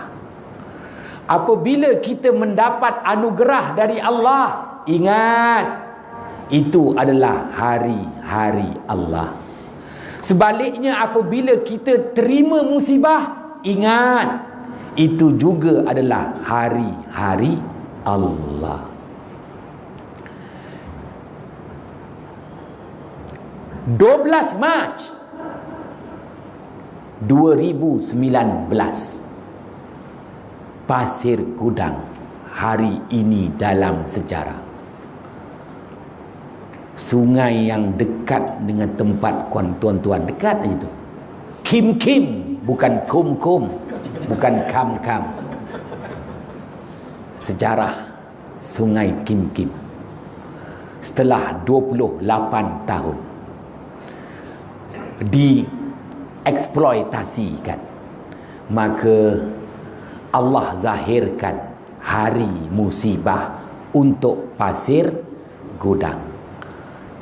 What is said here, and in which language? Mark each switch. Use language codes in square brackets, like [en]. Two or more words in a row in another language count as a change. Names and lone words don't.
[ms] Apabila kita mendapat anugerah dari Allah, ingat itu adalah hari-hari Allah. Sebaliknya, apabila kita terima musibah, ingat itu juga adalah hari-hari Allah. Mac 2019, Pasir Gudang, hari ini dalam sejarah. Sungai yang dekat dengan tempat tuan-tuan, dekat itu. Kim-kim, bukan kum-kum, bukan kam-kam. Sejarah Sungai Kim-kim. Setelah 28 tahun dieksploitasikan, maka Allah zahirkan hari musibah untuk Pasir Gudang.